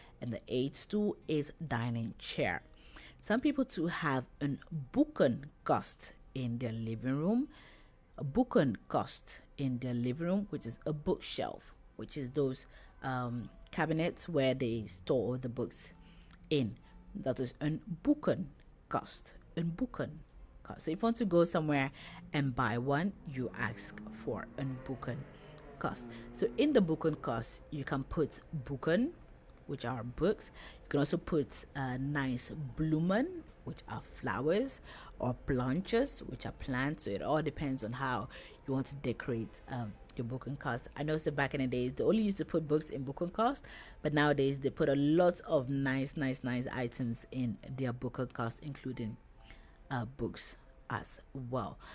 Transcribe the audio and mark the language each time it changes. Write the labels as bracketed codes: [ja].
[en] and the 8th stool is dining chair. Some people too have an boekenkast in their living room. A boekenkast in their living room, which is a bookshelf, which is those cabinets where they store all the books in. [nl] Dat is een boekenkast. Een boekenkast. [en] So if you want to go somewhere and buy one, you ask for een boekenkast. So in the boekenkast, you can put boeken, which are books. You can also put nice bloemen, which are flowers, or plantjes, which are plants. So it all depends on how you want to decorate your boekenkast. I know so back in the days they only used to put books in boekenkast, but nowadays they put a lot of nice items in their boekenkast, including books as well.